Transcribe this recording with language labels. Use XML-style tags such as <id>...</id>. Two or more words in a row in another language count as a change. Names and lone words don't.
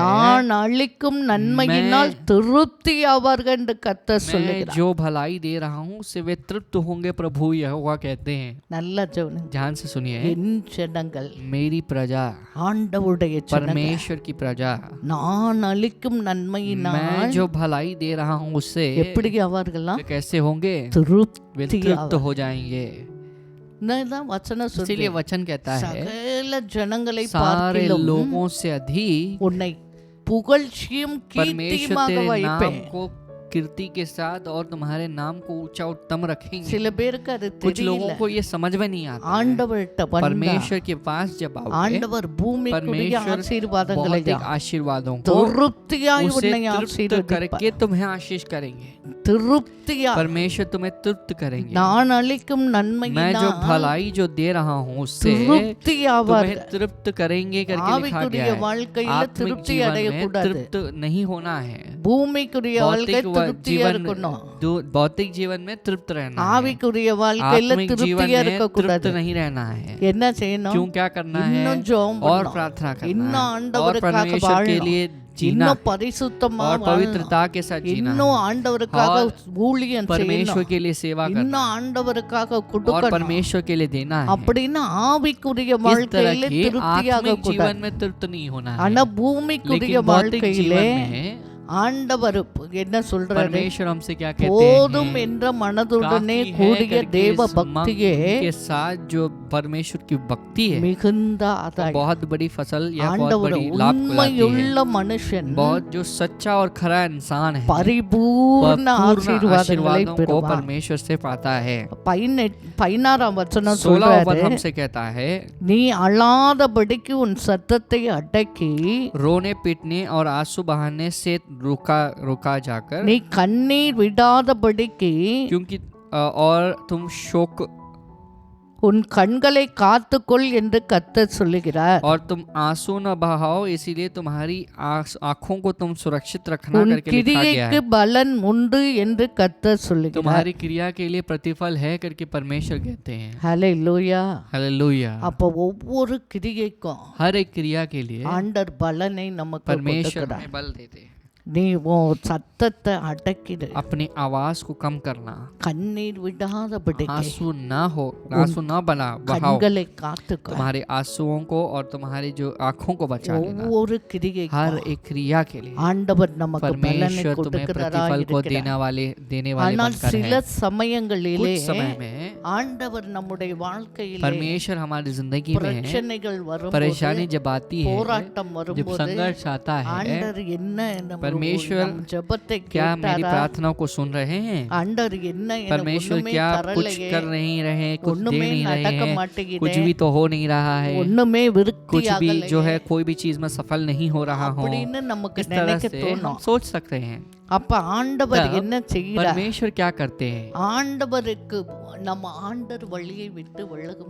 <ta>நான் அளிக்கும் நன்மையினால் திருப்தி ஆவார்கள் என்று கர்த்தர்</ta> <hi>मैं</hi> <ta>சொல்லுகிறார்.</ta> <hi>जो भलाई दे रहा हूँ उससे वे तृप्त होंगे, प्रभु यहोवा कहते हैं।</hi> <ta>நல்ல ஜெபம்.</ta> <hi>ध्यान से सुनिए,</hi> <ta>என் ஜனங்கள்,</ta> <hi>मेरी प्रजा,</hi> <ta>ஆண்டவருடைய ஜனங்கள்,</ta> <hi>परमेश्वर की प्रजा,</hi> <ta>நான் அளிக்கும் நன்மையினால்</ta> <hi>मैं जो भलाई दे रहा हूँ उससे</hi> <ta>எப்படி ஆவார்களாம்?</ta> <hi>वे कैसे होंगे? वे</hi> <ta>திருப்தி</ta> <hi>तृप्त</hi> <ta>ஆவார்கள்.</ta> <hi>हो जाएंगे।</hi> <ta>தான் வசனம்</ta> <hi>इसीलिए</hi> <ta>சொல்லுது,</ta> <hi>वचन कहता है,</hi> <ta>சகல ஜனங்களை</ta> <hi>सारे</hi> <ta>பார்க்கிலும்</ta> <hi>लोगों से अधिक</hi> <ta>உன்னை புகழ்ச்சியும்</ta> <hi>परमेश्वर</hi> <ta>கீர்த்தியுமாக</ta> <hi>तेरे नाम</hi> <ta>வைப்பேன்.</ta> <hi>को कीर्ति के साथ और तुम्हारे नाम को ऊंचा उत्तम रखेंगे।</hi> <ta>சில பேருக்கு அது</ta> <hi>कुछ लोगों</hi> <ta>தெரியல.</ta> <hi>को ये समझ में नहीं आता है।</hi> <ta>ஆண்டவர்கிட்ட வந்தா</ta> <hi>परमेश्वर के पास जब आओगे,</hi> <ta>ஆண்டவர் பூமிக்குரிய</ta> <hi>परमेश्वर</hi> <ta>ஆசீர்வாதங்களை</ta> <hi>भौतिक आशीर्वादों को</hi> <ta>திருப்தியாய்</ta> <hi>उसे</hi> <ta>உன்னை</ta> <hi>तृप्त</hi> <ta>ஆசீர்வதிப்பார்.</ta> <hi>करके तुम्हें आशीष करेंगे।</hi> <ta>திருப்தியா</ta> <hi>परमेश्वर तुम्हें तृप्त करेंगे।</hi> <ta>நான் அளிக்கும்</ta> <hi>मैं जो</hi> <ta>நன்மையினால்</ta> <hi>भलाई जो दे रहा हूँ उससे</hi> <ta>திருப்தியாவார்கள்.</ta> <hi>तुम्हें तृप्त करेंगे करके लिखा</hi> <ta>ஆவிக்குரிய</ta> <hi>गया है।</hi> <ta>வாழ்க்கையில</ta> <hi>आत्मिक</hi> <ta>திருப்தி</ta> <hi>जीवन में</hi> <ta>அடையக்கூடாது.</ta> <hi>तृप्त नहीं होना है।</hi> <ta>பூமிக்குரிய வாழ்க்கை</ta> <hi>भौतिक</hi> <ta>திருப்தியா</ta> <hi>जीवन</hi> <ta>இருக்கணும்.</ta> <hi>भौतिक जीवन में तृप्त रहना है,</hi> <ta>ஆவிக்குரிய வாழ்க்கையில</ta> <hi>आत्मिक जीवन</hi> <ta>திருப்தியா</ta> <hi>में</hi> <ta>இருக்க</ta> <hi>तृप्त</hi> <ta>கூடாது.</ta> <hi>नहीं रहना है।</hi> <ta>என்ன செய்யணும்?</ta> <hi>क्यों क्या करना है?</hi> <ta>இன்னும் ஜெபம்</ta> <hi>और</hi> <ta>பண்ணணும்.</ta> <hi>प्रार्थना करना</hi> <ta>இன்னும்</ta> <hi>है, और</hi> <ta>ஆண்டவருக்காக</ta> <hi>परमेश्वर के</hi> <ta>வாழணும்.</ta> <hi>लिए जीना</hi> <ta>இன்னும்</ta> <hi>है,</hi> <ta>பரிசுத்தமா</ta> <hi>और</hi> <ta>வாழணும்.</ta> <hi>पवित्रता के साथ जीना</hi> <ta>இன்னும்</ta> <hi>है,</hi> <ta>ஆண்டவருக்காக</ta> <hi>और</hi> <ta>ஊழியம்</ta> <hi>परमेश्वर</hi> <ta>செய்யணும்.</ta> <hi>के लिए सेवा करना</hi> <ta>இன்னும் ஆண்டவருக்காக</ta> <hi>और</hi> <ta>கொடுக்கணும்.</ta> <hi>परमेश्वर के लिए देना है।</hi> <ta>அப்படின்னு ஆவிக்குரிய</ta> <hi>इस तरह</hi> <ta>வாழ்க்கையில</ta> <hi>की</hi> <ta>திருப்தியாக</ta> <hi>आत्मिक जीवन</hi> <ta>கூடாது.</ta> <hi>में तृप्त नहीं होना है,</hi> <ta>ஆனா பூமிக்குரிய</ta> <hi>लेकिन भौतिक</hi> <ta>வாழ்க்கையிலே</ta> <hi>जीवन में</hi> <ta>ஆண்டவர் என்ன சொல்றாரு?</ta> <hi>परमेश्वर हमसे क्या कहते</hi> <ta>போதும்</ta> <hi>हैं?</hi> <ta>என்ற மனதுடனே</ta> <hi>काफी है</hi> <ta>கூடிய</ta> <hi>करके</hi> <ta>தேவ</ta> <hi>इस</hi> <ta>பக்தியே</ta> <hi>मन के साथ जो परमेश्वर की भक्ति है,</hi> <ta>மிகுந்த</ta> <hi>वो</hi> <ta>ஆதாயம்.</ta> <hi>बहुत बड़ी फसल या बहुत</hi> <ta>ஆண்டவர்</ta> <hi>बड़ी लाभ को लाती है।</hi> <ta>உண்மையுள்ள மனுஷன்</ta> <hi>बहुत जो सच्चा और खरा इंसान है,</hi> <ta>பரிபூர்ண</ta> <hi>वह पूर्ण</hi> <ta>ஆசீர்வாதங்களை</ta> <hi>आशीर्वादों को</hi> <ta>பெறுவார்.</ta> <hi>परमेश्वर से पाता है।</hi> <ta>16 வசனம்</ta> <hi>16 पद</hi> <ta>சொல்றாரு,</ta> <hi>हमसे कहता है,</hi> <ta>நீ அழாதபடிக்கு உன் சத்தத்தை அடக்கி</ta> <hi>रोने पीटने और आंसू बहाने से रुका जाकर,</hi> <ta>நீ கண்ணீர் விடாதபடிக்கு</ta> <hi>क्योंकि और तुम शोक</hi> <ta>உன் கண்களை காத்துக்கொள் என்று கர்த்தர் சொல்லுகிறார்.</ta> <hi>और तुम आंसू न बहाओ, इसीलिए तुम्हारी आंखों को तुम सुरक्षित रखना</hi> <ta>உன்</ta> <hi>करके लिखा गया</hi> <ta>கிரியைக்கு</ta> <hi>है।</hi> <ta>பலன் உண்டு என்று கர்த்தர் சொல்லுகிறார்.</ta> <hi>तुम्हारी क्रिया के लिए प्रतिफल है करके परमेश्वर कहते हैं।</hi> <ta>ஹல்லேலூயா.</ta> <hi>हालेलुया।</hi> <ta>அப்போ ஒவ்வொரு கிரியைக்கும்</ta> <hi>हर एक क्रिया के लिए</hi> <ta>ஆண்டவர் பலனை நமக்கு</ta> <hi>परमेश्वर</hi> <ta>கொடுக்கிறார்.</ta> <hi>हमें बल देते हैं।</hi> <ta>நீ உன் சத்தத்தை அடக்கிடு,</ta> <hi>अपनी आवाज को कम करना,</hi> <ta>கண்ணீர் விடாதபடிக்கு</ta> <hi>आंसू न बहाओ,</hi> <ta>கண்களை காத்துக்கோ.</ta> <hi>तुम्हारे आंसुओं को और तुम्हारी जो आंखों को बचा लेना।</hi> <ta>ஒவ்வொரு கிரியைக்கும்</ta> <hi>हर एक क्रिया के लिए</hi> <ta>ஆண்டவர் நமக்கு பலனை</ta> <hi>परमेश्वर तुम्हें</hi> <ta>கொடுக்கிறதா</ta> <hi>प्रतिफल को</hi> <ta>இருக்கிறார்.</ta> <hi>देने वाले</hi> <ta>ஆனால்</ta> <hi>बनकर</hi> <ta>சில</ta> <hi>है।</hi> <ta>சமயங்களிலே</ta> <hi>कुछ समय में</hi> <ta>ஆண்டவர் நம்முடைய வாழ்க்கையிலே</ta> <hi>परमेश्वर हमारी जिंदगी में</hi> <ta>பிரச்சனைகள் வரும்போது,</ta> <hi>परेशानी जब आती है,</hi> <ta>போராட்டம்</ta> <hi>जब</hi> <ta>வரும்போது</ta> <hi>संघर्ष आता है,</hi> <ta>ஆண்டவர் என்ன நம்ம</ta> <hi>परमेश्वर</hi> <ta>நம் ஜெபத்தை</ta> <hi>क्या मेरी</hi> <ta>கேட்டாரா?</ta> <hi>प्रार्थना को सुन रहे हैं?</hi> <ta>ஆண்டவர் என்ன எனக்கு</ta> <hi>परमेश्वर</hi> <ta>ஒண்ணுமே</ta> <hi>क्या कुछ</hi> <ta>தரலையே,</ta> <hi>कर नहीं रहे, कुछ दे</hi> <ta>ஒண்ணுமே</ta> <hi>नहीं रहे</hi> <ta>நடக்க</ta> <hi>हैं,</hi> <ta>மாட்டேங்குதே,</ta> <hi>कुछ भी तो हो नहीं रहा है,</hi> <ta>ஒண்ணுமே விருத்தி</ta> <hi>कुछ भी</hi> <ta>ஆகலையே</ta> <hi>जो है कोई भी चीज में सफल नहीं हो रहा हो,</hi> <ta>அப்படின்னு நமக்கு</ta> <hi>इस तरह</hi> <ta>நினைக்க</ta> <hi>से हम</hi> <ta>தோணும்.</ta> <hi>सोच सकते हैं।</hi> <ta>அப்ப ஆண்டவர்</ta> <hi>तब</hi> <ta>என்ன செய்கிறார்?</ta> <hi>परमेश्वर क्या करते हैं?</hi> <ta>ஆண்டவருக்கு நம்ம ஆண்டர் வழியை விட்டு விலகும்.</ta>